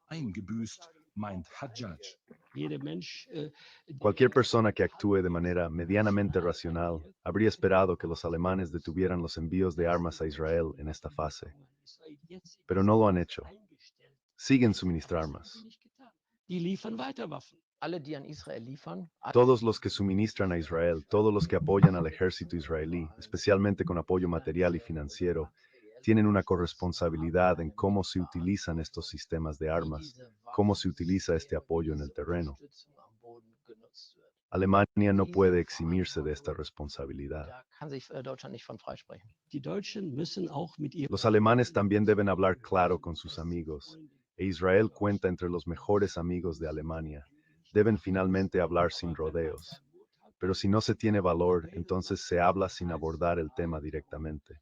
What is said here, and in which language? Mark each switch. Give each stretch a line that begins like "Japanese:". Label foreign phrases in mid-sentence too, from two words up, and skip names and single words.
German: Eingebüßt, meint Hajjaj.
Spanish: Cualquier persona que actúe de manera medianamente racional habría esperado que los alemanes detuvieran los envíos de armas a Israel en esta fase, pero no lo han hecho. Siguen suministrar armas.
German: Alle, die an Israel liefern,
Spanish: Todos los que suministran a Israel, todos los que apoyan al ejército israelí, especialmente con apoyo material y financiero, tienen una corresponsabilidad en cómo se utilizan estos sistemas de armas, cómo se utiliza este apoyo en el terreno. Alemania no puede eximirse de esta responsabilidad.
German: da kann sich Deutschland nicht von freisprechen.
Spanish: Los alemanes también deben hablar claro con sus amigos, e Israel cuenta entre los mejores amigos de Alemania. Deben finalmente hablar sin rodeos. Pero si no se tiene valor, entonces se habla sin abordar el tema directamente.